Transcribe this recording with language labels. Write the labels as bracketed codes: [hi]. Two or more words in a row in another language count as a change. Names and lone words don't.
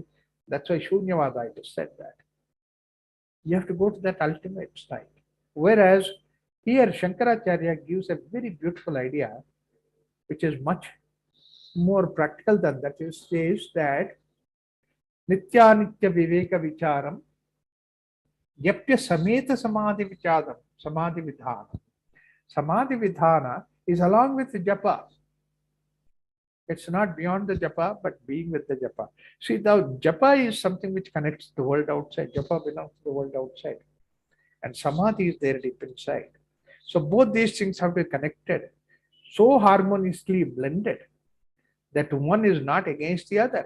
[en] That's why Shunyavada just said that. You have to go to that ultimate state. Whereas here Shankaracharya gives a very beautiful idea, which is much more practical than that. It says that [sa] नित्य नित्य विवेक विचारम् याप्य समेत समाधि विचादम्, समाधि विधान. समाधि विधान [en] is along with the japa. It's not beyond the japa, but being with the japa. See, the japa is something which connects the world outside. Japa belongs to the world outside. And samadhi is there deep inside. So both these things have to be connected, so harmoniously blended that one is not against the other.